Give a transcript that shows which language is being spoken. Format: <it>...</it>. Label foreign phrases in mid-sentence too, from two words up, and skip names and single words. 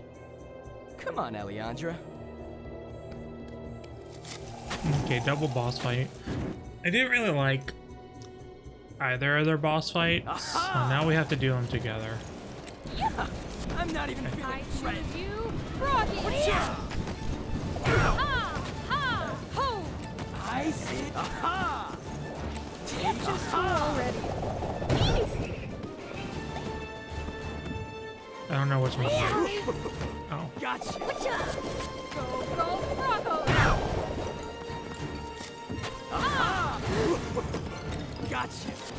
<en>Come on, Alejandra. Okay, double boss fight. I didn't really like either of their boss fights, so now we have to do them together. I'm not even feeling threatened. You, Rocky! Ha! Ha! Ho! I said, aha! Take just already. I don't know which one. Oh. Gotcha! Go, Rocco! Aha! Gotcha!</en>